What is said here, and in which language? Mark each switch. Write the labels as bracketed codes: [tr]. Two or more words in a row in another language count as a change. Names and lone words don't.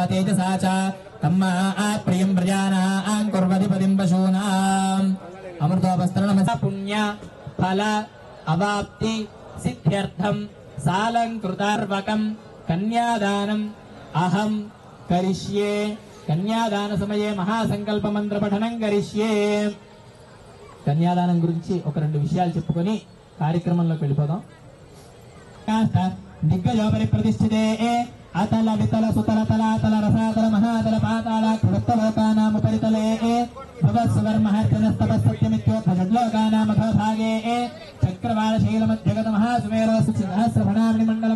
[sa] तेजसा च तम्मा प्रियं प्रजानां कुर्वधिपतिं पशूनाम् अमृतोपस्तरणमसा पुण्य फल अवाप्ति सिद्ध्यर्थं सालंकृतार्वकं कन्यादानम् अहं करिष्ये कन्यादान समये महासंकल्प मंत्र पठनं करिष्ये [te] కన్యాదానం గురించి ఒక రెండు విషయాలు చెప్పుకొని కార్యక్రమంలోకి వెళ్ళిపోదాం. [sa] దిగ్గజోపరి ప్రతిష్ఠితే అతల వితల సుతల తలాతల రసాతల మహాతల పాతాళ కృత్తలోకానామ పరితలే భవస్వర్మహర్తనస్తపసత్యమిత్యోత్థషడ్లోకానామథోభాగే చక్రవాళశైలమధ్యగత మహాసుమేరవస్సహస్రఫణామణి మండల